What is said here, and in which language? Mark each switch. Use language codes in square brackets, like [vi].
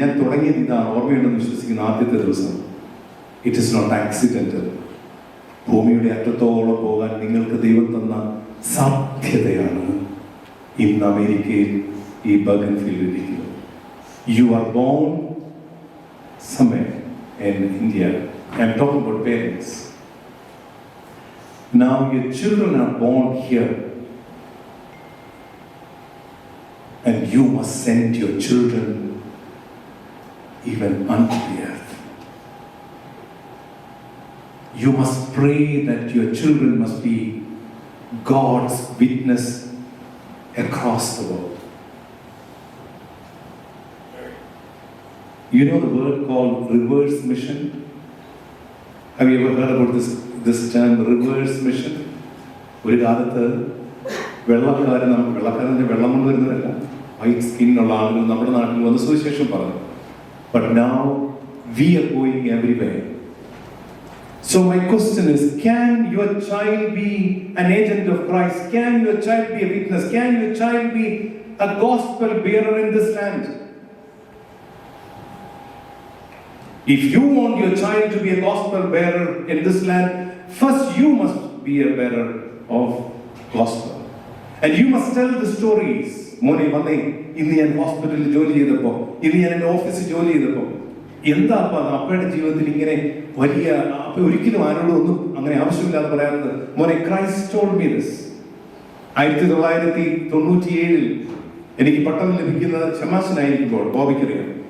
[ml] ഞാൻ തുടങ്ങിയത് ഇതാണ്, ഓർമ്മയുണ്ടെന്ന് വിശ്വസിക്കുന്ന ആദ്യത്തെ ദിവസം. [en] It is not accidental. [ml] ഭൂമിയുടെ അറ്റത്തോളം പോകാൻ നിങ്ങൾക്ക് ദൈവം തന്ന സാധ്യതയാണ് ഇന്ന് അമേരിക്കയിൽ ഈ ബഗൻ ഫീൽഡിൽ ഇരിക്കുന്നത്. [en] You are born somewhere in India. I am talking about parents. Now your children are born here, and you must send your children even unto the earth. You must pray that your children must be God's witness across the world. You know the word called reverse mission? Have you ever heard about this term, reverse mission? [ml] ഒരു കാലത്ത് വെള്ളക്കാരൻ്റെ വെള്ളം കൊണ്ട് വരുന്നതല്ല, white സ്കിന്നുള്ള ആളുകൾ നമ്മുടെ നാട്ടിൽ വന്ന് സുവിശേഷം പറഞ്ഞു. [en] But now we are going everywhere. So my question is, can your child be an agent of Christ? Can your child be a witness? Can your child be a gospel bearer in this land? If you want your child to be a gospel bearer in this land, first you must be a bearer of gospel. And you must tell the stories. [ml] മോനെ വന്നേ, ഇന്ന് ഞാൻ ഹോസ്പിറ്റലിൽ ജോലി ചെയ്തപ്പോൾ, ഇന്ന് ഞാൻ എൻ്റെ ഓഫീസിൽ ജോലി ചെയ്തപ്പോൾ, എന്താ അപ്പയുടെ ജീവിതത്തിൽ ഇങ്ങനെ വലിയ, ഒരിക്കലും ആരോടും ഒന്നും അങ്ങനെ ആവശ്യമില്ലാതെ പറയാത്തത്. മോനെ, [en] Christ told me this. [ml] 1997 എനിക്ക് പട്ടം ലഭിക്കുന്ന ശമാശനായിരിക്കുമ്പോൾ ബോബിക്കറിയാം.